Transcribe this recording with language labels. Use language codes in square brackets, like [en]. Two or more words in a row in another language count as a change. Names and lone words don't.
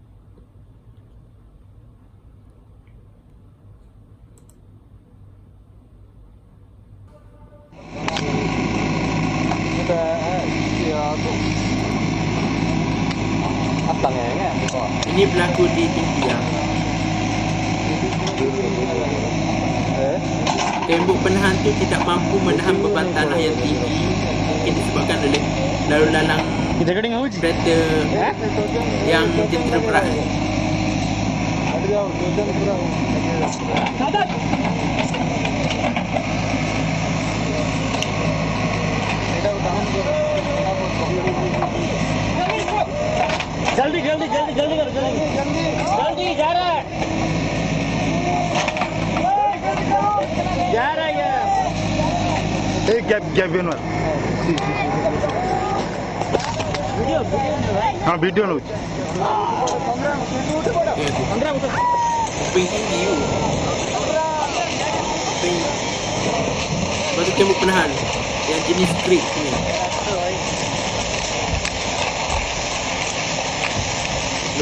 [ms] Ini berlaku di India. Tembok penahan tu tidak mampu menahan beban tanah yang tinggi, mungkin disebabkan oleh lalu lalang kereta yang jentera berat. [hi] जल्दी जल्दी जल्दी जल्दी करो जल्दी जल्दी जा रहा है गैप गैप हाँ वीडियो लो [ms] Kuping tinggi tu. Kuping. Lepas tu tembok penahan yang jenis strip ni.